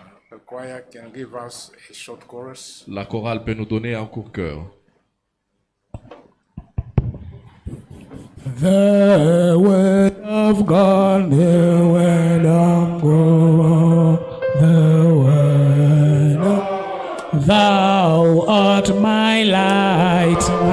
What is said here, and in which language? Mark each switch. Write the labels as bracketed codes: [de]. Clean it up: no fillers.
[en] The choir can give us a short chorus. [fr] la chorale peut nous donner un court cœur. [en] The word of God, the word of God, the word of Thou art my light,